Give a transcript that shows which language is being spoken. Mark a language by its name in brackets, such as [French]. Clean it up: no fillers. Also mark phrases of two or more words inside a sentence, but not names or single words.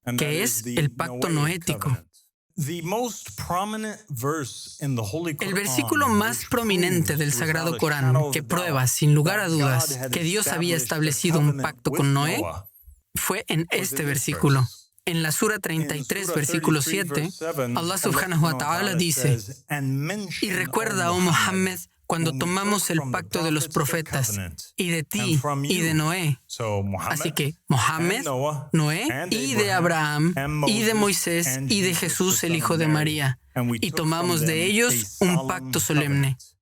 [Spanish] que es el pacto noético. El versículo más prominente del Sagrado Corán, que prueba, sin lugar a dudas, que Dios había establecido un pacto con Noé, fue en este versículo. En la Sura 33, versículo 7, Allah [Arabic] سبحانه وتعالى [Spanish] dice: y recuerda, oh Muhammad, cuando tomamos el pacto de los profetas, y de ti y de Noé. Así que Mohammed, Noé, y de Abraham, y de Moisés, y de Jesús, el hijo de María. Y tomamos de ellos un pacto solemne.